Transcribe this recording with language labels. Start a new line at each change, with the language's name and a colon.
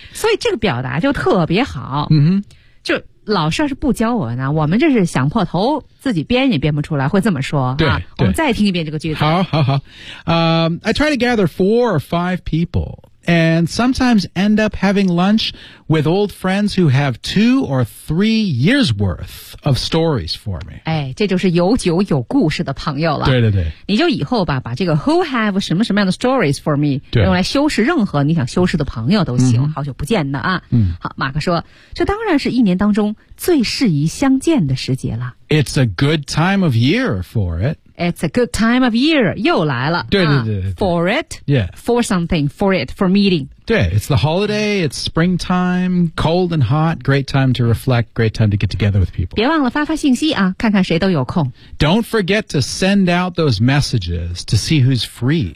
Chinese: 所以这个表达就特别好。嗯、mm-hmm. 就老师要是不教我呢，我们这是想破头自己编也编不出来，会这么说。对，啊、对我们再听一遍这个句子。
English: 好好好。I try to gather 4 or 5 people. And sometimes end up having lunch with old friends who have 2 or 3 years worth of stories for me.
Chinese: 哎，这就是有酒有故事的朋友了。对对对。你就以后吧，把这个
English: who have
Chinese: 什么什么样的
English: stories for me
Chinese: 用来修饰任何你想修饰的朋友都行。嗯、好久不见的啊。嗯。好，马克说，这当然是一年当中最适宜相见的时节了。
English: It's a good time of year for it. It's a good time of year.
Chinese: 又来了。对对 对, 对、
English: 啊。For it. Yeah. For something. For it. For meeting. 对 It's the holiday. It's springtime. Cold and hot. Great time to reflect. Great time to get together with people.
Chinese: 别忘了发发信息啊看看谁都有空。
English: Don't forget to send out those messages to see who's free.